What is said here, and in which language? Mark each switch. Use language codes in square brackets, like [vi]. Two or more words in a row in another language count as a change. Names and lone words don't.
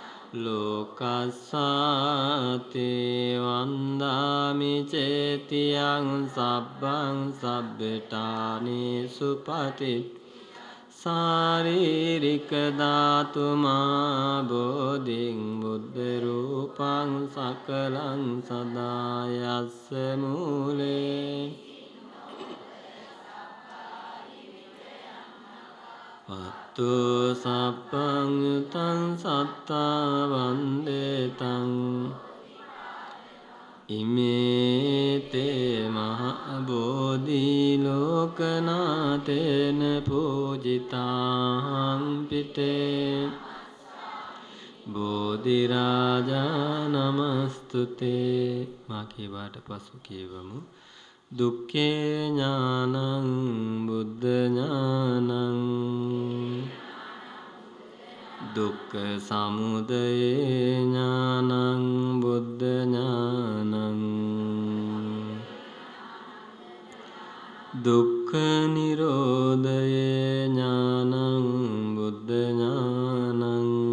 [pi] ලෝකස්සාතේ වන්දාමි චේතියං සබ්බං සබ්බඨානි සුපටි සාරීරික ධාතුමා බෝධින් බුද්ධ රූපං සකලං සදායස්ස මූලේ අත්තු සප්පං යුතං සත්තා වන්දේතං ඉමේතේ මහ බෝධි ලෝකනාතේන පූජිතාං පිතේ බෝධි රාජා නමස්තුතේ. [si] මා කියවාට පසු කියවමු. [pi] දුක්ඛේ ඥානං බුද්ධ ඥානං දුක්ඛ සමුදය ඥානං බුද්ධ ඥානං දුක්ඛ නිරෝධය ඥානං බුද්ධ ඥානං